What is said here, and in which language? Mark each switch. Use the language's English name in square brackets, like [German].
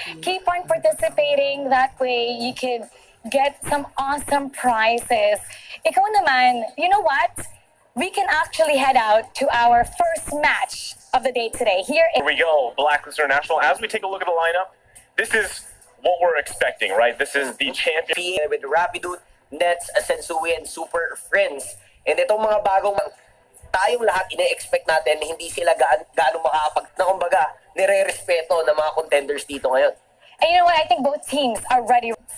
[English] Keep on participating. That way, you can get some awesome prizes. [Filipino] Ikaw naman, [English] you know what? We can actually head out to our first match of the day today. Here we go, Blacklist International. As we take a look at the lineup, this is what we're expecting, right? This is the champion. With Rapido, Nets, Sensui, and Super Friends. [Filipino] And itong mga bagong tayong lahat ine-expect natin hindi sila gaano makakapag na kumbaga nire-respeto ng mga contenders dito ngayon. [English] And you know what? I think both teams are ready.